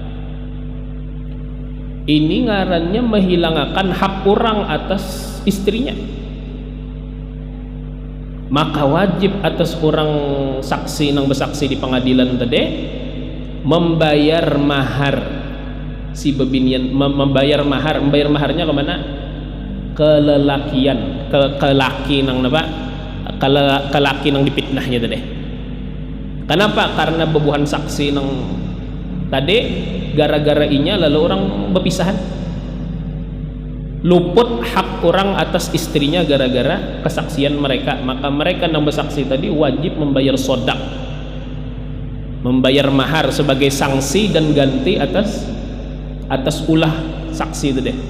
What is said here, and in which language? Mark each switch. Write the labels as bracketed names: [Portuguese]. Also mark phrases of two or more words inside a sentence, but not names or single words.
[Banjar] Ini ngarannya menghilangkan hak orang atas istrinya. Maka wajib atas orang saksi nang bersaksi di pengadilan tadi membayar mahar si bebinian, membayar maharnya kemana? Ke laki nang napa? Ke laki nang dipitnahnya tadi. Kenapa? Karena bebuhan saksi nang tadi gara-gara inya lalu orang berpisahan, luput hak orang atas istrinya gara-gara kesaksian mereka. Maka mereka yang bersaksi tadi wajib membayar sodak, membayar mahar sebagai sanksi dan ganti atas ulah saksi itu deh.